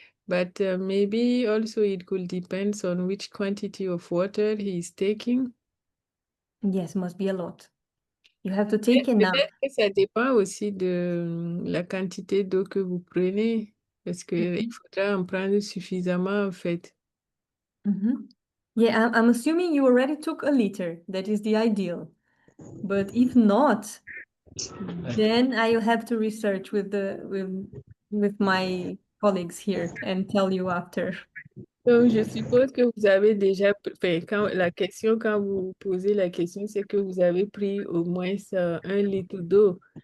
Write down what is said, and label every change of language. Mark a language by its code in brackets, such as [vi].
[en] But maybe also it could depend on which quantity of water he is taking. Yes, must be a lot. You have to take enough. [fr] Peut-être que ça dépend aussi de la quantité d'eau que vous prenez, parce qu'il faudra en prendre suffisamment en fait. [en] Yeah, I'm assuming you already took a liter. That is the ideal. But if not, then I'll have to research with my colleagues here and tell you after. [fr] Donc, je suppose que vous avez déjà, la question, quand vous posez la question, c'est que vous avez pris au moins 1 litre d'eau.